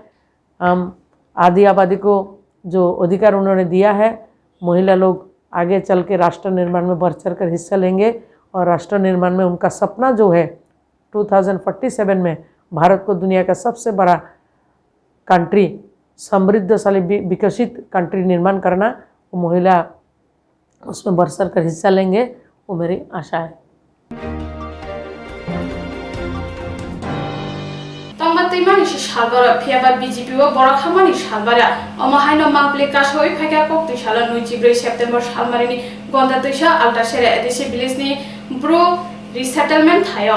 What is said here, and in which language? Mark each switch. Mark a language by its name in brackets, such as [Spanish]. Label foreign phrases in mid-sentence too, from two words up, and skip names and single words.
[Hindi] हम आधी आबादी को जो अधिकार उन्होंने दिया है, महिला लोग आगे चल के राष्ट्र निर्माण में बढ़ चढ़ कर हिस्सा लेंगे, और राष्ट्र निर्माण में उनका सपना जो है 2047 में भारत को दुनिया का सबसे बड़ा कंट्री, समृद्धशाली विकसित कंट्री निर्माण करना, वो महिला उसमें बढ़ चढ़ कर हिस्सा लेंगे, वो मेरी आशा है। [Kok Borok] तंगमतैमानि सालबारा फियाबा BJP व बराखामानि सालबारा अमाहायनो मांगप्ले कासोय फायका कक्ति साला 24 सेप्टेम्बर सालमारिनि गन्दा दैसा आल्टासेरा एदिसि भिलेजनि ब्रु रिसेटलमेन्ट थायो।